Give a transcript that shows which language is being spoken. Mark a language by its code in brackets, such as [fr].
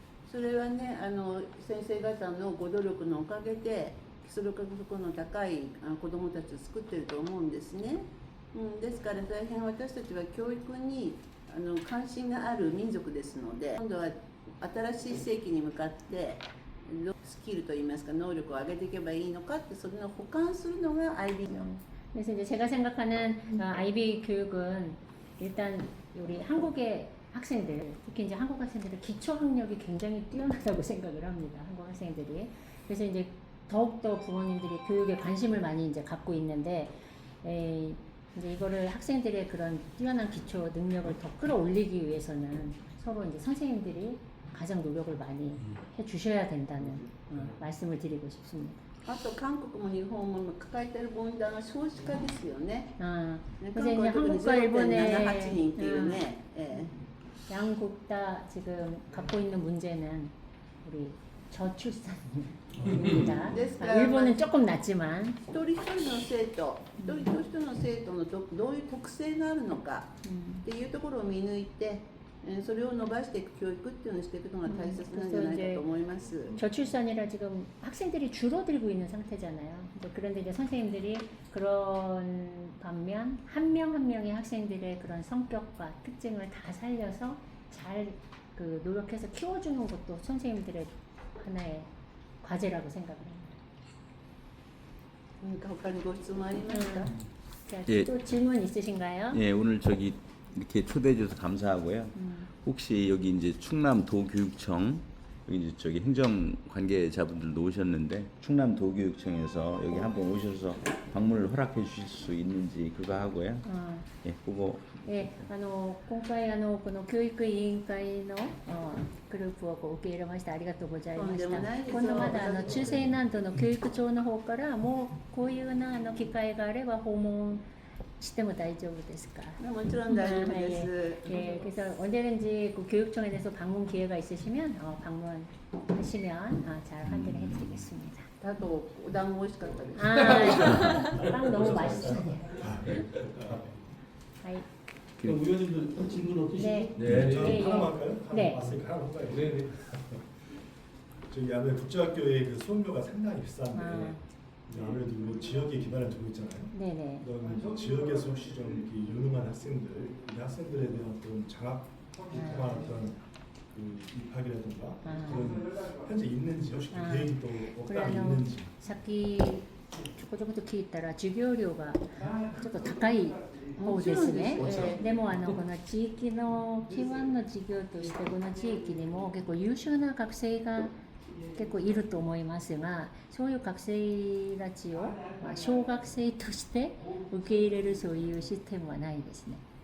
[ja] それはね、先生方のご努力のおかげで基礎学力の高い子供たちを作っていると思うんですね。ですから大変私たちは教育に関心がある民族ですので、今度は新しい世紀に向かってスキルといいますか能力を上げていけばいいのかって、それの補完するのが IB。 [ko] 그래서 이제 제가 생각하는 IB 교육은 일단 우리 한국의 학생들, 특히 이제 한국 학생들의 기초 학력이 굉장히 뛰어나다고 생각을 합니다. 한국 학생들이. 그래서 이제 더욱더 부모님들이 교육에 관심을 많이 이제 갖고 있는데, 이제 이거를 학생들의 그런 뛰어난 기초 능력을 더 끌어올리기 위해서는 서로 이제 선생님들이 가장 노력을 많이 해 주셔야 된다는 말씀을 드리고 싶습니다. [ja] あと韓国も日本も抱えている問題は少子化ですよね。 [ko] 그래서 이제 한국과 일본의 [ja] 0.78人っていうね。 [ko] 양국 다 지금 갖고 있는 문제는 우리 저출산입니다. 일본은 조금 낮지만 [ja] 一人一人の生徒、一人一人の生徒のどういう特性があるのかっていうところを見抜いて、それを伸ばしていく教育っていうのをしていくのが大切なんじゃないかと思います。 [ko] 저출산이라 지금 학생들이 줄어들고 있는 상태잖아요. 그런데 이제 선생님들이 그런 반면 한 명 한 명의 학생들의 그런 성격과 특징을 다 살려서 잘 그 노력해서 키워주는 것도 선생님들의 하나의 과제라고 생각합니다. [ja] 何か他にご質問ありますか？ [ko] 자, 예. 또 질문 있으신가요? 예, 오늘 저기 이렇게 초대해 주셔서 감사하고요. 혹시 여기 이제 충남 도교육청 여기 이제 저기 행정 관계자분들도 오셨는데 충남 도교육청에서 여기 한번 오셔서 방문을 허락해 주실 수 있는지 그거 하고요. 예, 그거 [ja] 今回この教育委員会のグループを受け入れましてありがとうございました。今度まだ中西南道の教育長の方からもこういうような機会があれば訪問しても大丈夫ですか? もちろん大丈夫です。 [ko] 예, 그래서 언제든지 그 교육청에 대해서 방문 기회가 있으시면 방문하시면 잘 환대를 해드리겠습니다. [ja] あとお団子美味しかったです。 [ko] 빵 너무 맛있어요. 아이, 그럼 의원님도 질문 없으시죠? 네. 네, 저 예, 하나만 할까요? 네. 왔으니까 하나 할까요? 네, 네. 저희 아무래도 국제학교의 그 수업료가 상당히 비싼데 아. 아무래도 뭐 지역에 기반을 두고 있잖아요. 네네. 그러면 지역에서 혹시 좀 이렇게 유능한 학생들, 이 학생들에 대한 어떤 장학 통한 어떤 그 입학이라든가 그런 현재 있는지 혹시 그 계획이 또 없다면 있는지. [ja] さっきちょこちょこと聞いたら授業料がちょっと高い方ですね。でもこの地域の基盤の事業としてこの地域にも結構優秀な学生が結構いると思いますが、そういう学生たちを小学生として受け入れるそういうシステムはないですね。